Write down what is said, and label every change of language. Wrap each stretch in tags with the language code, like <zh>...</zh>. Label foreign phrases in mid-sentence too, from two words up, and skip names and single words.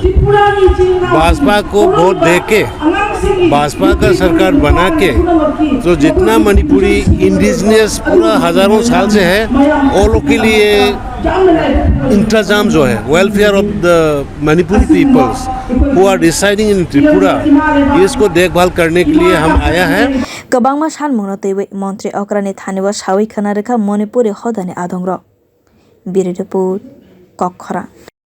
<hi>को वोट दे के भाजपा का सरकार बना के तो जितना मणिपुरी इंडिजिनियस पूरा हजारों साल से है वो लोग के लिए इंतजाम जो है</hi> <en>welfare of the Manipuri peoples who are residing in Tripura</en> <hi>इसको देखभाल करने के लिए हम आया है</hi> <trp>Kabangma san mungno tewe Montri Okra ni thaniwa sawi khana rekha Manipuri hodani adongro Biridupur Kokhara</trp>